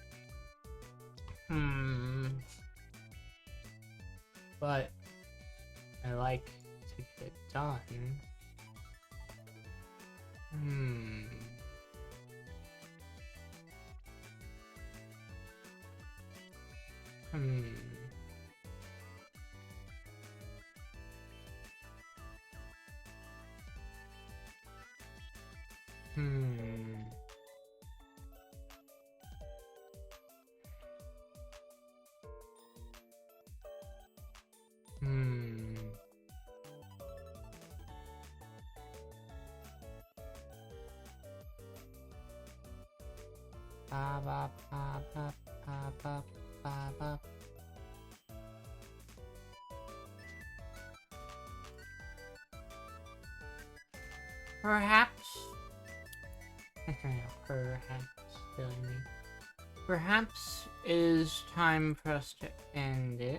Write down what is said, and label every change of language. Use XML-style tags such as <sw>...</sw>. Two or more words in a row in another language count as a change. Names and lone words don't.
<en>But like to get done. Hmm. Hmm. Hmm. Hmm. Ba ba ba ba ba ba ba ba. Perhaps. Perhaps. Silly me. Perhaps it is time for us to end it.</en>